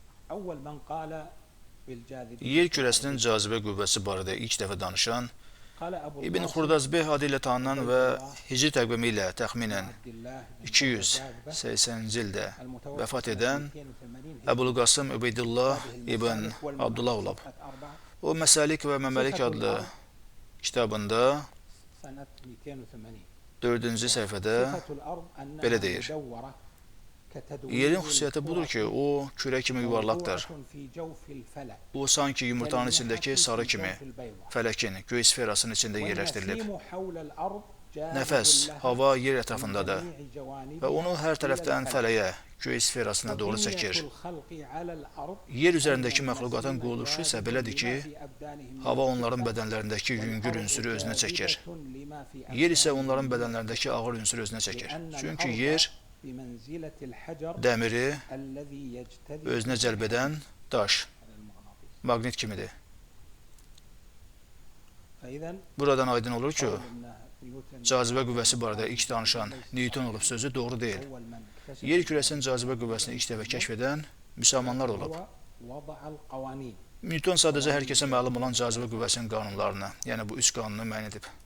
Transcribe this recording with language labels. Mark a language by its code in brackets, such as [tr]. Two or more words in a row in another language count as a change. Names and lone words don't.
[ar] أول من قال بالجاذبية [az] Yer kürəsinin cazibə qüvvəsi barədə ilk dəfə danışan [ar] قال أبو [az] İbn [ar] القاسم [az] Xurdazbeh adı ilə tanınan və [ar] عبيد [az] hicri təqvimi ilə təxminən [ar] عبد الله بن [az] 280-ci ildə [ar] المتوفى [az] vəfat [ar] سنة [az] edən [ar] 280 [az] Əbul-Qasım Übeydullah ibn Abdullah olub. O Məsəlik və Məməlik adlı kitabında [ar] سنة 280 [az] 4-cü səhifədə [ar] صفة الأرض أنها [az] belə deyir. [ar] مدورة كتدوير [az] Yerin xüsusiyyəti budur ki, o kürə kimi yuvarlaqdır. [ar] موضوعة في جوف الفلك [az] O sanki yumurtanın içindəki sarı kimi [ar] في البيضة. [az] fələkin, göy sferasının içində yerləşdirilib. [ar] والنسيم حول الأرض جاذب [az] Nəfəs, [ar] لها [az] hava yer [ar] من [az] ətrafındadır [ar] جميع جوانبها [az] və onu hər tərəfdən [ar] إلى الفلك. [az] fələyə, göy sferasına doğru [ar] وبنية [az] çəkir. [ar] الخلق على الأرض [az] Yer üzərindəki [ar] أن [az] məxluqatın [ar] النسيم [az] quruluşu isə [ar] جاذب [az] belədir ki, [ar] لما في أبدانهم من [az] hava onların [ar] الخلق. [az] bədənlərindəki yüngül [ar] والأرض [az] ünsürü özünə çəkir. [ar] جاذبة لما في [az] Yer isə [ar] أبدانهم [az] onların [ar] من [az] bədənlərindəki ağır ünsürü özünə çəkir. [ar] لأن [az] Çünki [ar] الأرض [az] yer [ar] بمنزلة الحجر [az] dəmiri [ar] الذي يجتذب [az] özünə cəlb edən daş, [ar] المغناطيس. [az] maqnit kimidir. [ar] فإذا [az] Buradan aydın olur ki, [ar] قول إن نيوتن [az] cazibə qüvvəsi barədə ilk danışan Newton olub sözü doğru deyil. [ar] أول من اكتشف [az] Yer kürəsinin cazibə qüvvəsini ilk dəfə kəşf edən müsəlmanlar olub. [ar] هو وضع القوانين [az] Newton sadəcə hər kəsə məlum olan cazibə qüvvəsinin qanunlarını, yəni bu üç qanunu müəyyən edib.